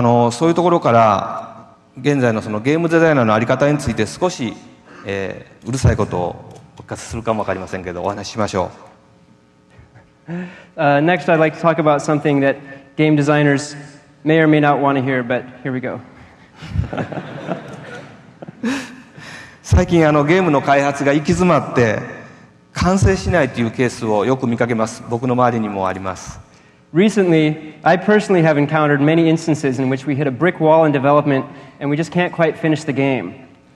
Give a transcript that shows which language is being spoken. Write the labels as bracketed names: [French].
[Japanese] そういうところから現在のそのゲームデザイナーのあり方について少し、うるさいことをお聞かせするかもわかりませんけどお話ししましょう。 [English] Next, I'd like to talk about something that game designers may or may not want to hear, but here we go. [Japanese] 最近ゲームの開発が行き詰まって完成しないというケースをよく見かけます。僕の周りにもあります。 [English] Recently, I personally have encountered many instances in which we hit a brick wall in development and we just can't quite finish the game.